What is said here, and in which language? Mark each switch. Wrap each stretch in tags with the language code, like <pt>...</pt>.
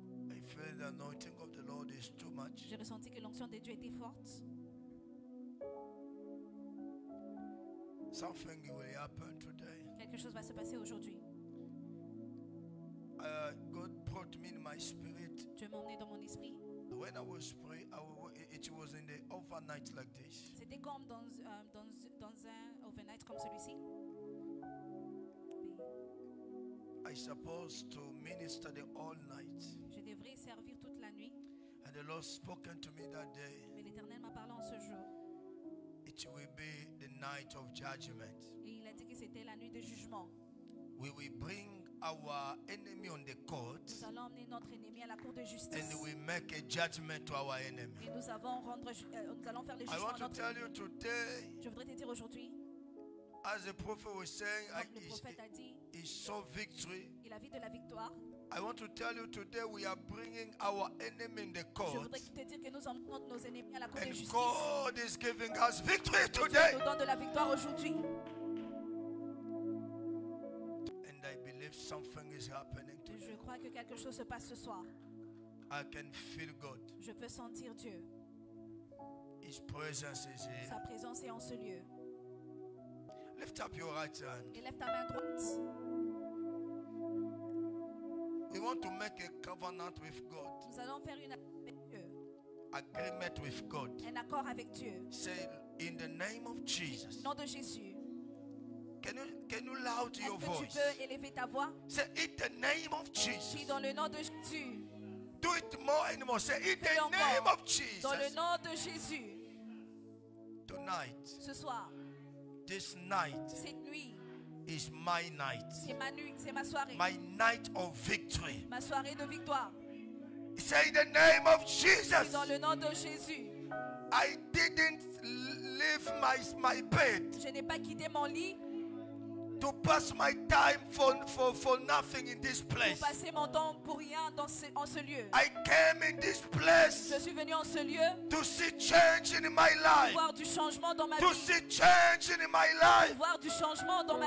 <en>I feel the anointing of the Lord is too much.</en> <fr>j'ai ressenti que l'onction de Dieu était forte.</fr> <en>Something will happen today.</en> <fr>Quelque chose va se passer aujourd'hui.</fr> <en>God brought me in my spirit.</en> <fr>Dieu m'a emmené dans mon esprit.</fr> <en>When I was praying, it was in the overnight like this.</en> <fr>C'était comme dans un overnight comme celui-ci.</fr> <en>I supposed to minister the all night.</en> <fr>Je devrais servir toute la nuit,</fr> <en>And the Lord spoken to me that day.</en> <fr>mais l'Éternel m'a parlé en ce jour.</fr> <en>It will be the night of judgment.</en> <fr>Et il a dit que c'était la nuit de jugement.</fr> <en>We will bring our enemy on the court</en> <fr>Nous allons emmener notre ennemi à la cour de justice.</fr> <en>and we make a judgment to our enemy.</en> <fr>Et nous allons faire les</fr> <en>I</en> <fr>jugements</fr> <en>want</en> <fr>à</fr> <en>to</en> <fr>notre</fr> <en>tell you</en> <fr>ennemi.</fr> <en>today,</en> <fr>Je voudrais te dire aujourd'hui,</fr> <en>as the prophet was saying,</en> <fr>comme le prophète a dit,</fr> <en>he saw victory.</en> <fr>il a vu de la victoire.</fr> <en>I want to tell you today, we are bringing our enemy in the</en> <fr>Je</fr> <en>court.</en> <fr>voudrais te dire que nous emmenons nos ennemis à la cour de</fr> <en>And</en> <fr>justice.</fr> <en>God is giving us victory</en> <fr>Dieu</fr> <en>today.</en> <fr>nous donne de la victoire aujourd'hui.</fr> <en>And I believe something is happening today.</en> <fr>Je crois que quelque chose se passe ce soir.</fr> <en>I can feel God.</en> <fr>Je peux sentir Dieu.</fr> <en>His presence is here.</en> <fr>Sa présence est en ce lieu.</fr> <en>Lift up your right hand.</en> <fr>Et lève ta main droite.</fr> <en>We want to make a covenant with God,</en> <fr>Nous allons faire une alliance avec Dieu.</fr> <en>agreement with God.</en> <fr>Un accord avec Dieu.</fr> <en>Say, in the name of Jesus.</en> <fr>Au nom de Jésus.</fr> <en>Can you loud</en> <fr>Est-ce</fr> <en>your</en> <fr>que tu</fr> <en>voice?</en> <fr>peux élever ta voix?</fr> <en>Say, in the name of</en> <fr>Dis</fr> <en>Jesus.</en> <fr>dans le nom de Jésus.</fr> <en>Do it more and more. Say, in</en> <fr>Fais-le</fr> <en>the name</en> <fr>encore.</fr> <en>of Jesus.</en> <fr>Dans le nom de Jésus.</fr> <en>Tonight,</en> <fr>Ce soir,</fr> <en>this night</en> <fr>cette nuit,</fr> <en>is my night.</en> <fr>c'est ma nuit, c'est ma soirée.</fr> <en>My night of victory.</en> <fr>Ma soirée de victoire.</fr> <en>Say, in the name of</en> <fr>Dis</fr> <en>Jesus.</en> <fr>dans le nom de Jésus.</fr> <en>I didn't leave my bed</en> <fr>Je n'ai pas quitté mon lit</fr> <en>to pass my time for nothing in this</en> <fr>pour</fr> <en>place.</en> <fr>passer mon temps pour rien en ce lieu.</fr> <en>I came in this place</en> <fr>Je suis venu en ce lieu</fr> <en>to see change in my</en> <fr>pour</fr> <en>life.</en> <fr>voir du changement dans ma</fr> <en>To</en> <fr>vie.</fr> <en>see change in my</en> <fr>Pour</fr> <en>life.</en> <fr>voir du changement dans ma</fr>